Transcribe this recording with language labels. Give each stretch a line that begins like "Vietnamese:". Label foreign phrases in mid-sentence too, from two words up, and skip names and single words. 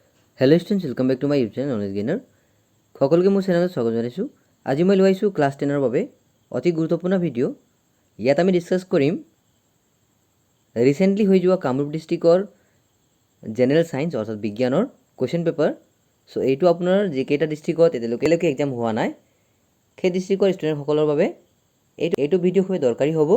English: hello students welcome back to my YouTube channel Knowledge Gainer
Assamese: সকলকে মোৰ চেনেলত স্বাগত জনাইছোঁ। আজি মই লৈ আহিছোঁ ক্লাছ 10ৰ বাবে অতি গুৰুত্বপূৰ্ণ ভিডিঅ'। ইয়াত আমি ডিছকাছ কৰিম ৰিসেন্টলি হৈ যোৱা কামৰূপ ডিষ্ট্ৰিক্টৰ
English: general science
Assamese: অৰ্থাৎ বিজ্ঞানৰ
English: question paper.
Assamese: সো এইটো আপোনাৰ যিকেইটা ডিষ্ট্ৰিক্টত এতিয়ালৈকে এক্সাম হোৱা নাই সেই ডিষ্ট্ৰিক্টৰ ষ্টুডেণ্টসকলৰ বাবে এইটো ভিডিঅ' খুব দৰকাৰী হ'ব।